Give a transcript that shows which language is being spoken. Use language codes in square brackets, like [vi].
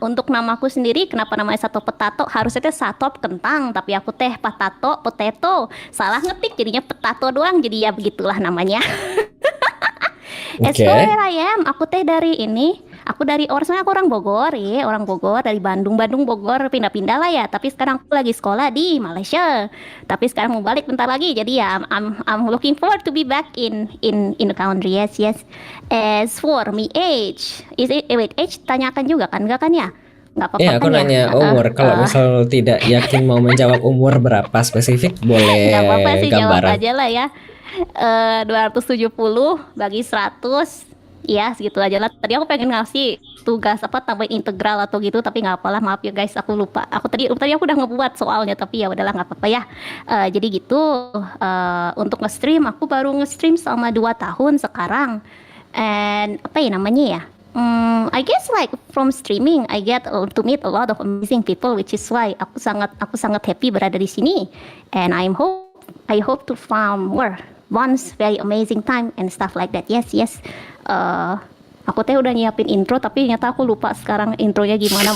[id] Untuk namaku sendiri, kenapa namanya Sato Potato? Harusnya teh Satop kentang, tapi aku teh potato. Salah ngetik jadinya Potato doang. Jadi ya begitulah namanya. As Oke. [en] for where I am, [id] aku teh dari ini. Aku sebenarnya aku orang Bogor ya, orang Bogor dari Bandung Bogor, pindah-pindah lah ya. Tapi sekarang aku lagi sekolah di Malaysia. Tapi sekarang mau balik bentar lagi. [en] Jadi ya, I'm looking forward to be back in the country. Yes. As for me age, age [id] tanyakan juga kan, enggak kan ya? Nggak apa-apa Iya, aku kan ya? nanya umur. Kalau misal tidak yakin mau menjawab umur berapa spesifik, boleh Nggak apa-apa sih, jawab gambaran. aja lah ya. 270 bagi 100. Ya segitu aja lah. Tadi aku pengen ngasih tugas apa tambahin integral atau gitu, tapi nggak apalah, maaf ya guys, aku lupa. Aku tadi aku udah ngebuat soalnya, tapi ya udahlah nggak apa-apa ya. Jadi gitu. Untuk nge-stream aku baru nge-stream selama 2 tahun sekarang. And apa ya namanya ya? [en] I guess like from streaming I get to meet a lot of amazing people, which is why [id] aku sangat [en] happy [id] berada di sini. [en] And I hope to find more once very amazing time and stuff like that. Yes. [id] Aku teh udah nyiapin intro, tapi ternyata aku lupa sekarang intronya gimana.